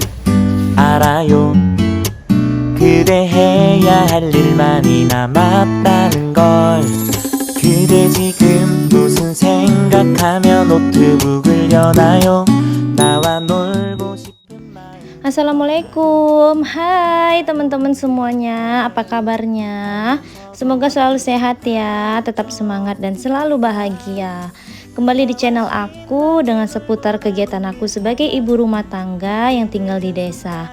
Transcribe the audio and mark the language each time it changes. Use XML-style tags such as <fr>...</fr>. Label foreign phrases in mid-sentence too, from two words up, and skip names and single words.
<ko>알아요. 그대 해야 할 일 많이 남았다는 걸. 그대 지금 무슨 생각하며 노트북을 여나요? 나와 놀고 싶은 마음.</ko> <id>Assalamualaikum, hai teman-teman semuanya, apa kabarnya? Semoga selalu sehat ya, tetap semangat dan selalu bahagia. Kembali di channel aku dengan seputar kegiatan aku sebagai ibu rumah tangga yang tinggal di desa.</id>